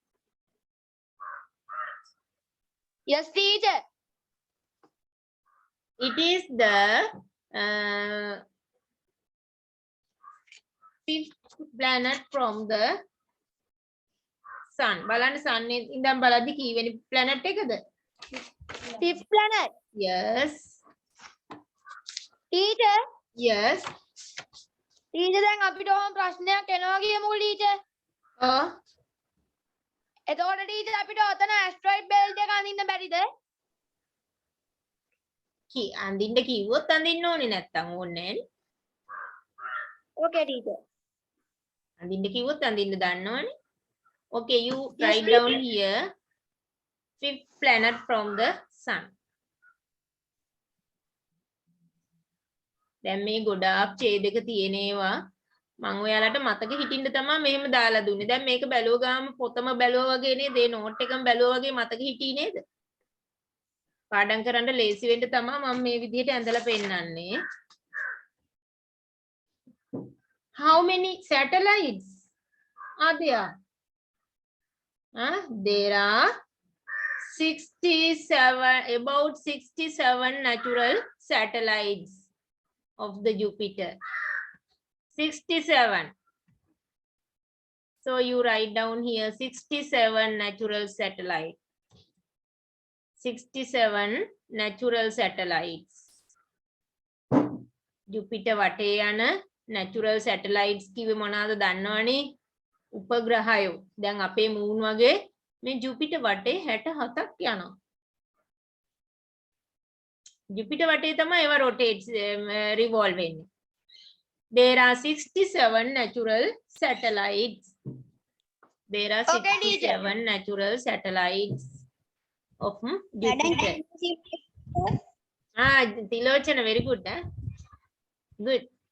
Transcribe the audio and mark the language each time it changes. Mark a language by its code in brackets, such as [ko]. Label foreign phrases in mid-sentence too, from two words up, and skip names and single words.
[en] Yes, teacher. It is the fifth planet from the sun. [si] බලන්න sun ඉඳන් බලද්දි කීවෙනි planet එකද? [en] Fifth planet. Yes. Teacher. Yes. [si] Teacher දැන් අපිට ඕම ප්‍රශ්නයක් එනවා කියමුකෝ teacher. Oh. එතකොට teacher අපිට ඔතන asteroid belt එක අඳින්න බැරිද? අඳින්න කිව්වොත් අඳින්න ඕනේ නැත්තම් ඕනේ නෑනේ. [en] Okay teacher. [si] අඳින්න කිව්වොත් අඳින්න දන්නවනේ. [en] Okay, you Yes, write teacher. down here fifth planet from the sun. [si] දැන් මේ ගොඩාක් ඡේදක තියෙනේවා මම ඔයාලට මතක හිටින්න තමයි මෙහෙම දාලා දුන්නේ. දැන් මේක බැලුව ගාම පොතම බැලුවා වගේ නේද? ඒ නෝට් එකම බැලුවා වගේ මතක හිටියේ නේද? පාඩම් කරන්න ලේසි වෙන්න තමයි මම මේ විදිහට ඇඳලා පෙන්නන්නේ. [en] How many satellites are there? There are 67, about 67 natural satellites of the Jupiter. 67. So you write down here 67 natural satellites. 67 natural satellites. [si] Jupiter වටේ යන [en] natural satellites [si] කිව්වේ මොනවාද දන්නවනේ? උපග්‍රහයෝ. දැන් අපේ moon වගේ මේ Jupiter වටේ 67ක් යනවා. Jupiter වටේ තමයි ඒවා [en] rotate revolve [si] වෙන්නේ. [en] There are 67 natural satellites. There are 67 natural satellites of Jupiter. Tilochana, very good. Good.